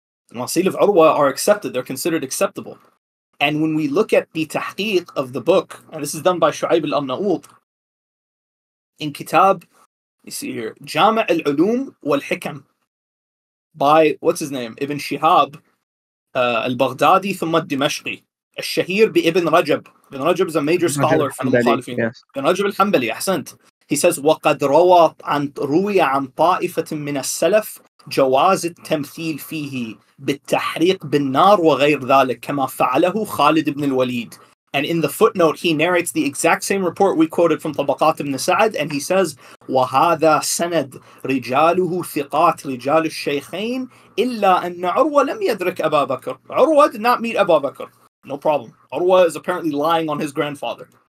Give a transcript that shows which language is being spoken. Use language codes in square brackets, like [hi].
[en] The marasil of Urwa are accepted. They're considered acceptable. And when we look at the tahqiq of the book, and this is done by Shu'aib al-Amna'ud, in Kitab, you see here, Jami' al-Ulum wal-Hikam, by, what's his name? Ibn Shihab al-Baghdadi thumma al-Dimashqi. [ar] الشهير بابن رجب. [en] Ibn Rajab is a major scholar from the Mukhalifin. Yes. Ibn Rajab al-Hanbali, [ar] أحسنت. [en] He says, [ar] وَقَدْ روى عن طائفة من السلف جواز التمثيل فيه بالتحريق بالنار وغير ذلك كما فعله خالد بن الوليد [en] And in the footnote, he narrates the exact same report we quoted from Tabaqat ibn Sa'd, and he says, [ar] وَهَذَا سَنَدْ رِجَالُهُ ثِقَاتْ رِجَالُ الشَّيْخَيْنِ إِلَّا أَنَّ عُرْوَ لَمْ يَدْرِكْ أَبَا بَكْرٍ. [en] Urwa did not meet Abu Bakr. No problem. Urwa is apparently lying on his grandfather.